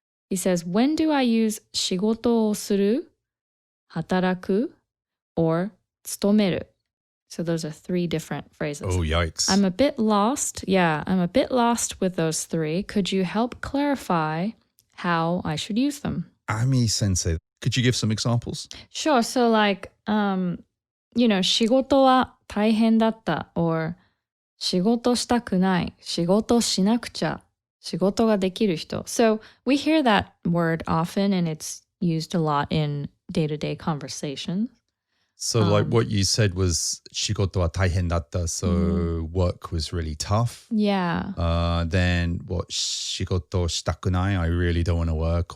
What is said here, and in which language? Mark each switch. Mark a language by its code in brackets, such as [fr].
[en] He says, when do I use 仕事をする, 働く, or 勤める? So those are 3 different phrases. Oh, yikes. I'm a bit lost. Yeah, I'm a bit lost with those 3. Could you help clarify how I should use them? Ami Sensei, could you give some examples? Sure. So like, you know, [ja] 仕事は大変だった or 仕事したくない、仕事しなくちゃ、仕事ができる人. [en] So we hear that word often and it's used a lot in day-to-day conversation. So like what you said was [ja] 仕事は大変だった. [en] So work was really tough. Yeah. Then what? [ja] 仕事したくない, [en] I really don't want to work.